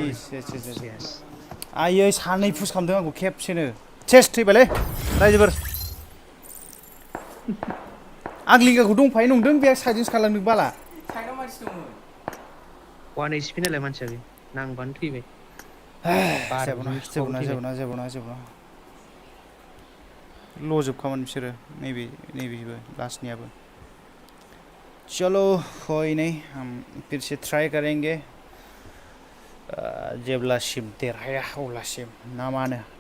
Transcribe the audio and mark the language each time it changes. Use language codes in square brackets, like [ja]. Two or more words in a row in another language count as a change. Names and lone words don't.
[brx] आयै सानै पुस खालामदों आंखौ खेबसेनो चेस थैबायलै रायजोफोर आं लिंगाखौ दंफायो नंदों बे साइडजोंसो खालामदों बाला साइडआव मानसि दंमोन [en] one HP [brx] नालाय मानसिया बे नांबानो थैबाय जेबो नङा ल'जोबखामोन बिसोरो नैबेबो लास्टनियाबो [hi] चलो कोई नहीं हम फिर से ट्राई करेंगे [brx] जेब्लासिम देरहाया अब्लासिम ना मानो